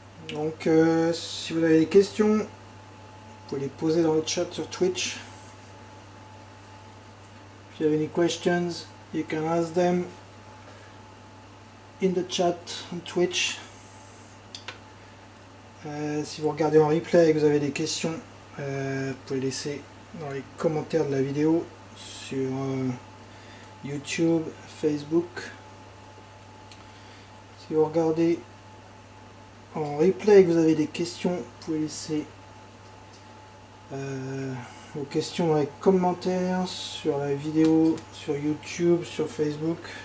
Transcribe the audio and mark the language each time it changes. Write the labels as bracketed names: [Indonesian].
[French] Donc si vous avez des questions, vous pouvez les poser dans le chat sur Twitch. [English] If you have any questions, you can ask them in the chat on Twitch. [French] Si vous regardez en replay et que vous avez des questions, vous pouvez laisser dans les commentaires de la vidéo sur YouTube, Facebook. Si vous regardez en replay et que vous avez des questions, vous pouvez laisser vos questions dans les commentaires sur la vidéo, sur YouTube, sur Facebook.